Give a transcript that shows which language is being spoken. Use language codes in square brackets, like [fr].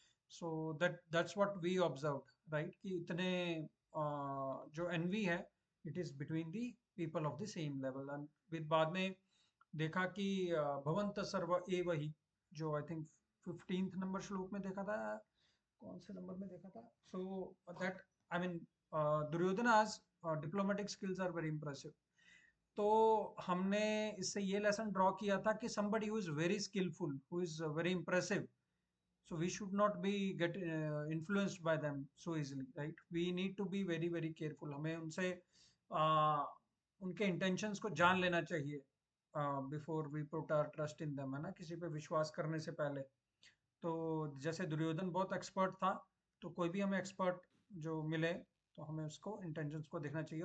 [en] So that's what we observed, right? [hi] कि इतने जो एनवी है [en] It is between the people of the same level. [hi] And with बाद में देखा कि भवंत सर्व एव ही, जो आई थिंक 15th नंबर श्लोक में देखा था, कौन से नंबर में देखा था? [en] So that I mean Duryodhana's diplomatic skills are very impressive. [hi] तो हमने इससे ये लेसन ड्रॉ किया था कि [en] somebody who is very skillful, who is very impressive, so we should not be get influenced by them so easily, right? We need to be very very careful, [hi] हमें उनसे उनके intentions को जान लेना चाहिए [en] Before we put our trust in them, है ना? [hi] किसी पे विश्वास करने से पहले। तो जैसे दुर्योधन बहुत एक्सपर्ट था, तो कोई भी हमें एक्सपर्ट जो मिले तो हमें उसको इंटेंशंस को देखना चाहिए।